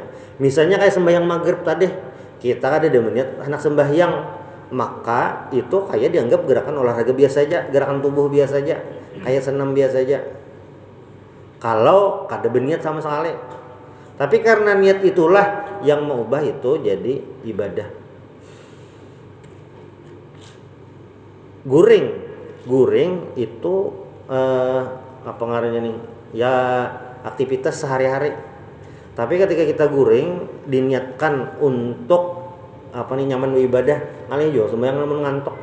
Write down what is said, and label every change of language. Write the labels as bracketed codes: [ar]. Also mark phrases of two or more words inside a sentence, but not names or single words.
[id] Misalnya kayak sembahyang maghrib tadi, kita ada niat anak sembahyang, maka itu kayak dianggap gerakan olahraga biasa aja, gerakan tubuh biasa aja, kayak senam biasa aja. Kalau kada berniat sama sekali. Tapi karena niat itulah yang mengubah itu jadi ibadah. [bjn] Guring itu apa ngarannya nih? [id] Ya aktivitas sehari-hari. Tapi ketika kita guring diniatkan untuk nyaman ibadah, kali jo sembahyang namun ngantuk.